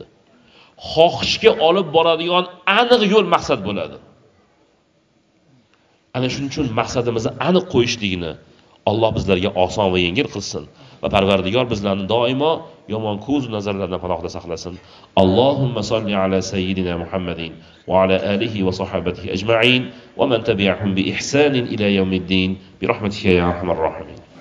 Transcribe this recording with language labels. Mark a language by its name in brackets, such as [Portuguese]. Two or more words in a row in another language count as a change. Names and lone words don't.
[Uzbek] Xohishga olib boradigan aniq yo'l maqsad bo'ladi. Ana shuning uchun maqsadimizni aniq qo'yishligini Alloh bizlarga oson va yengil qilsin va Parvardigor bizlarni doimo yomon ko'z nazarlardan panohda saqlasin. [Arabic] اللهم صل على سيدنا محمد وعلى آله وصحبه أجمعين ومن تبعهم بإحسان إلى يوم الدين برحمتك يا أرحم الراحمين.